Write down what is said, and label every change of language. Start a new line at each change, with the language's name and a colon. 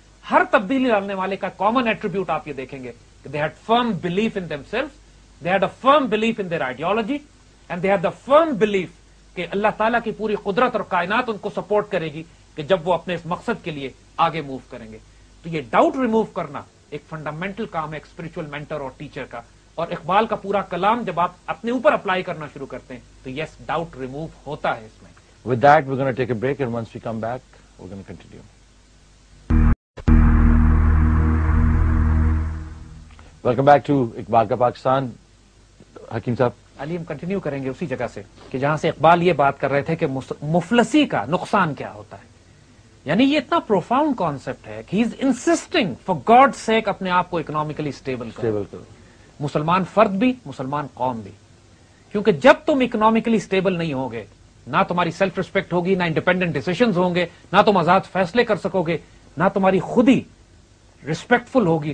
Urdu: ہر تبدیلی لانے والے کا کامن ایٹریبیوٹ آپ یہ دیکھیں گے کہ
English: they had firm belief
Urdu: in themselves, they had a firm belief in their ideology, and they had the firm belief کہ اللہ تعالیٰ کی پوری قدرت اور کائنات ان کو سپورٹ کرے گی کہ جب وہ اپنے اس مقصد کے لیے آگے موو کریں گے. تو یہ ڈاؤٹ ریموو کرنا ایک فنڈامنٹل کام ہے ایک اسپرچل مینٹر اور ٹیچر کا. اور اقبال کا پورا کلام جب آپ اپنے اوپر اپلائی کرنا شروع کرتے ہیں تو یس ڈاؤٹ ریموو ہوتا ہے اس میں.
English: With that, we're going to take a break, and once we come back, we're going to continue. Welcome back to Iqbal Ka Pakistan.
Urdu: حکیم صاحب علی، ہم کنٹینیو کریں گے اسی جگہ سے کہ جہاں سے اقبال یہ بات کر رہے تھے کہ مفلسی کا نقصان کیا ہوتا ہے. یعنی یہ اتنا پروفاؤنڈ کانسیپٹ ہے کہ
English: he is insisting for God sake
Urdu: اپنے آپ کو اکنامکلی اسٹیبل کرو. مسلمان فرد بھی، مسلمان قوم بھی. کیونکہ جب تم اکنامکلی اسٹیبل نہیں ہوگے، نہ تمہاری سیلف ریسپیکٹ ہوگی، نہ انڈیپینڈنٹ ڈیسیشنز ہوں گے، نہ تم آزاد فیصلے کر سکو گے، نہ تمہاری خودی ریسپیکٹفل ہوگی.